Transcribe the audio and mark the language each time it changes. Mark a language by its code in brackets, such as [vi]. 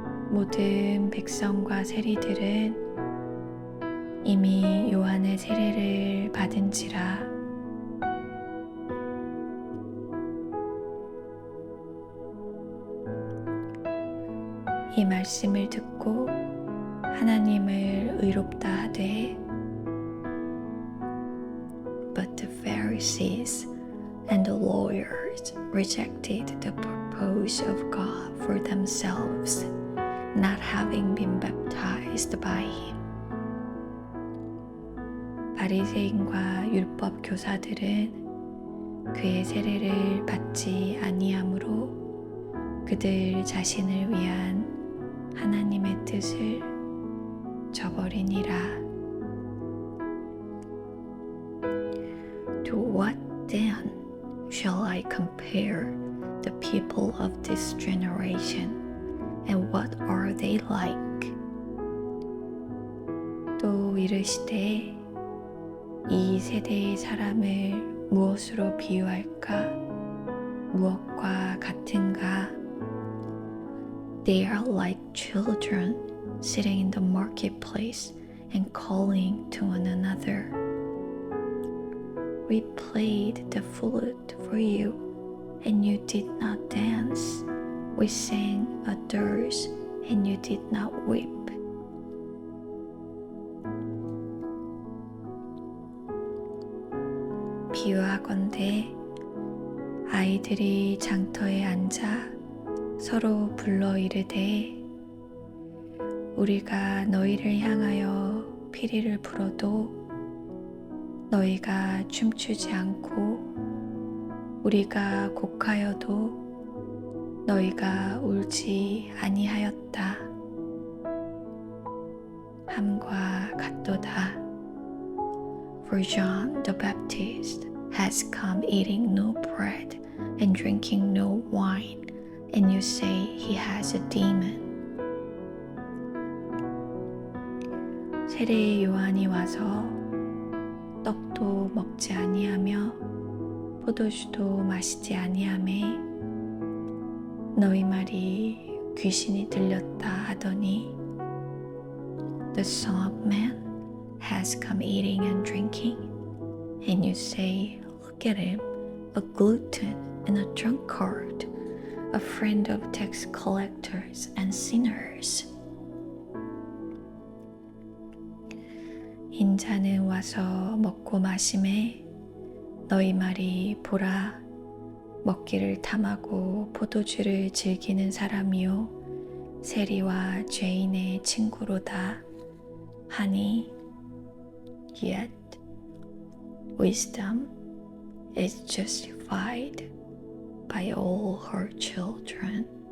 [ko] 모든 백성과 세리들은 이미 요한의 세례를 받은지라 이 말씀을 듣고 하나님을 의롭다 하되 [en] But the Pharisees and the lawyers rejected the purpose of God for themselves, not having been baptized by him. [ko] 바리새인과 율법 교사들은 그의 세례를 받지 아니하므로 그들 자신을 위한 하나님의 뜻을 저버리니라. [en] To what then shall I compare the people of this generation, and what are they like? [ko] 또 이르시되 이 세대의 사람을 무엇으로 비유할까? 무엇과 같은가? [en] They are like children sitting in the marketplace and calling to one another. We played the flute for you, and you did not dance. We sang a dirge, and you did not weep. [ko] 비유하건대 아이들이 장터에 앉아 서로 불러 이르되 우리가 너희를 향하여 피리를 불어도 너희가 춤추지 않고 우리가 곡하여도 너희가 울지 아니하였다 함과 같도다. [en] For John the Baptist has come eating no bread and drinking no wine, and you say he has a demon. [ko] 세례 요한이 와서 떡도 먹지 아니하며 포도주도 마시지 아니하매 너희 말이 귀신이 들렸다 하더니 [en] The Son of Man has come eating and drinking, and you say, look at him, a glutton and a drunkard, a friend of tax collectors and sinners. [ko] 인자는 와서 먹고 마심에 너희 말이 보라 먹기를 탐하고 포도주를 즐기는 사람이요 세리와 죄인의 친구로다 하니 [en] yet wisdom is justified by all her children.